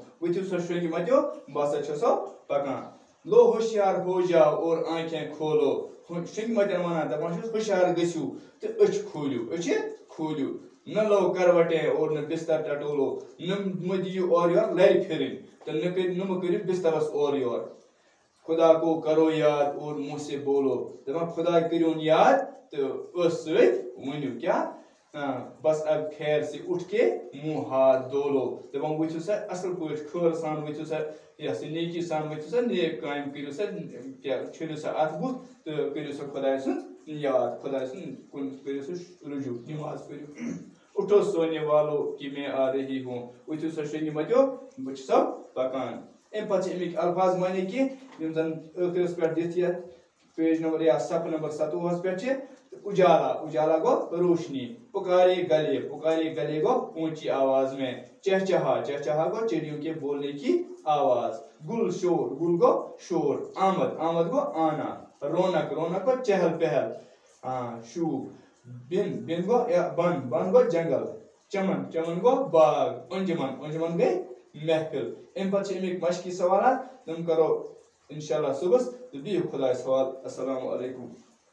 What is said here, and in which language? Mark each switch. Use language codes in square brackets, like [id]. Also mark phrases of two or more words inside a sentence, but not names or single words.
[ks] ؤتھِو سا شرٛنٛگہِ متیو بہٕ ہسا چھسو پکان. [ur] لو ہوشیار ہو جاؤ اور آنکھیں کھولو. [ks] شرٛنٛگہِ متٮ۪ن ونان دپان چھِس ہوشیار گٔژھِو تہٕ أچھ کھوٗلِو أچھِ کھوٗلِو. [ur] نہ لو کروٹیں اور نہ بستر ٹٹولو. [ks] نہ مہ دِیِو اورٕ یورٕ لرِ پھِرٕنۍ تہٕ نہ مہ کٔرِو بسترس اورٕ یورٕ. [ur] خدا کو کرو یاد اور منہ سے بولو. [ks] دپان خدا کٔرۍہُن یاد تہٕ ٲسہٕ سۭتۍ ؤنِو کیٛاہ [ur] بس اب خیر سے اٹھ کے منہ ہاتھ دھو لو. [ks] دپان ؤتھِو سا اصل پٲٹھۍ خٲر سان ؤتھِو سا یہ سا نیکی سان ؤتھِو سا نیک کامہِ کٔرِو سا کیٛاہ چھٔلِو سا اتھ بُتھ تہٕ کٔرِو سا خۄداے سُنٛد یاد. خۄداے سُنٛد کُن کٔرِو سا رجوع نماز پٔرِو. [ur] اٹھو سونے والوں کی میں آ رہی ہوں. [ks] ؤتھِو سا شرٛنٛگہِ متیو بہٕ چھُسو پکان. امہِ پتہٕ چھِ امیِکۍ الفاظ معنی کینٛہہ یِم زن ٲخرس پٮ۪ٹھ دِتھ یتھ پیج نمبر یا صفحہ نمبر 27 پٮ۪ٹھ چھِ. [ur] اجالا اجالا گو روشنی. پکارے گلے گو اونچی آواز میں. چہچہا چہچہا گو چڑیوں کے بولنے کی آواز. گل گو شور. آمد آمد گو آنا. رونق رونق گو چہل پہل شوب. بن گو بن گو جنگل. چمن گو باغ. انجمن گئی محفل. [ks] امہِ پتہٕ چھِ امیِکۍ مشقی سوالات تِم کرو انشاءاللہ صبحس تہٕ بِہِو خۄدایس حوالہٕ. [ar] السلام علیکم.